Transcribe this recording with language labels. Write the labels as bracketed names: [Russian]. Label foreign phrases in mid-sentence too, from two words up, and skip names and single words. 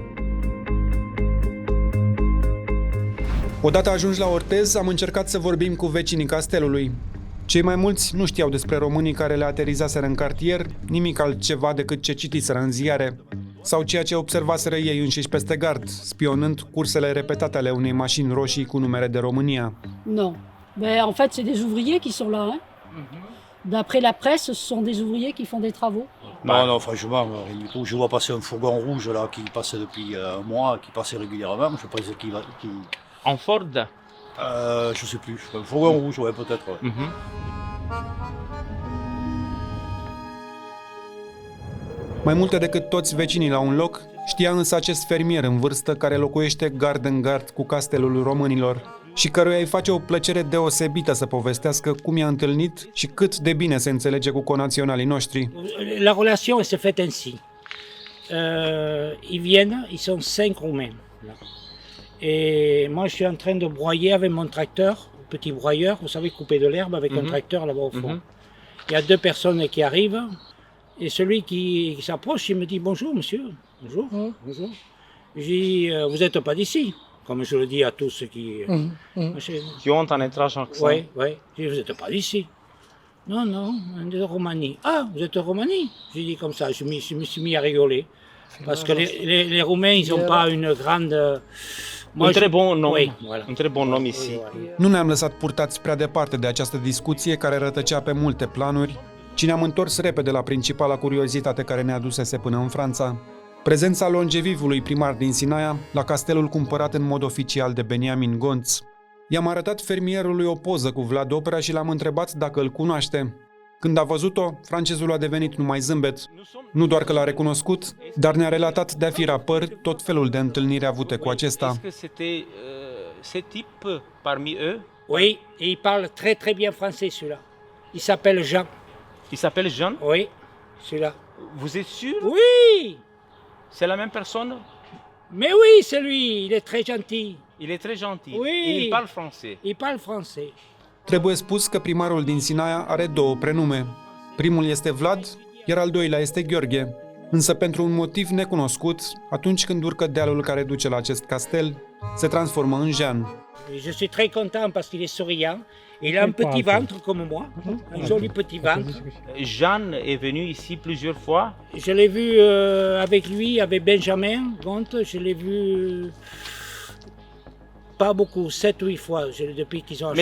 [Romanian] Odată ajunși la Orthez, am încercat să vorbim cu vecinii castelului. Cei mai mulți nu știau despre românii care le aterizaseră în cartier nimic altceva decât ce citiseră în ziare sau ceea ce observaseră ei înșiși peste gard, spionând cursele repetate ale unei mașini roșii cu numere de România. [French] Non. Mais en fait, c'est des ouvriers qui sont là. Hein? D'après la presse, ce sont des ouvriers qui font des travaux. Non, non, franchement, rien du tout. Je vois passer un fourgon rouge là qui passe depuis un mois, qui passe régulièrement. Je pense qu'il va. En Ford? Je sais plus. Un fourgon rouge, ouais, peut-être. Ouais. [Romanian] Mai multe decât toți vecinii la un loc, știa însă acest fermier în vârstă care locuiește gard în gard cu castelul românilor și căruia îi face o plăcere deosebită să povestească cum i-a întâlnit și cât de bine se înțelege cu conaționalii noștri. [French] La relation se fait ainsi. Ils viennent, ils sont 5 Roumains. Et moi je suis en train de broyer avec mon tracteur, petit broyeur, vous savez, couper de l'herbe avec un tracteur là-bas au fond. Il y a 2 personnes qui arrivent et celui qui s'approche, il me dit bonjour monsieur, bonjour, bonjour. Je dis vous n'êtes pas d'ici. Comme je le dis à tous ceux qui... Qui ont un étrange accent. Oui, oui. Je dis, vous n'êtes pas d'ici. Non, non, on est de Roumanie. Ah, vous êtes de Roumanie? J'ai dit comme ça, je me suis mis à rigoler. Parce que les Roumains, ils n'ont pas une grande... Un très bon nom. Oui, voilà. Un très bon nom ici. [Romanian] Nu ne-am lăsat purtați prea departe de această discuție care rătăcea pe multe planuri, ci ne-am întors repede la principala curiozitate care ne adusese până în Franța. Prezența longevivului primar din Sinaia la castelul cumpărat în mod oficial de Beniamin Gonț. I-am arătat fermierului o poză cu Vlad Oprea și l-am întrebat dacă îl cunoaște. Când a văzut-o, francezul a devenit numai zâmbet. Nu doar că l-a recunoscut, dar ne-a relatat de-a fi rapăr tot felul de întâlniri avute cu acesta. [French] Ce type parmi eux? Oui, et il parle très très bien français celui-là. Il s'appelle Jean. Il s'appelle Jean? Oui, celui-là. Vous êtes sûr? Oui! C'est la même personne? Mais oui, c'est lui, il est très gentil. Il est très gentil. Oui. Et il parle français. Il parle français. [Romanian] Trebuie spus că primarul din Sinaia are 2 prenume. Primul este Vlad, iar al doilea este Gheorghe. Însă pentru un motiv necunoscut, atunci când urcă dealul care duce la acest castel, se transformă în Jean. [French] Je suis très content parce qu'il est souriant. Il a un petit ventre comme moi, un joli petit ventre. Jean est venu ici plusieurs fois. Je l'ai vu avec lui, avec Benjamin Gonte, je l'ai vu pas beaucoup, 7-8 fois depuis qu'ils ont acheté.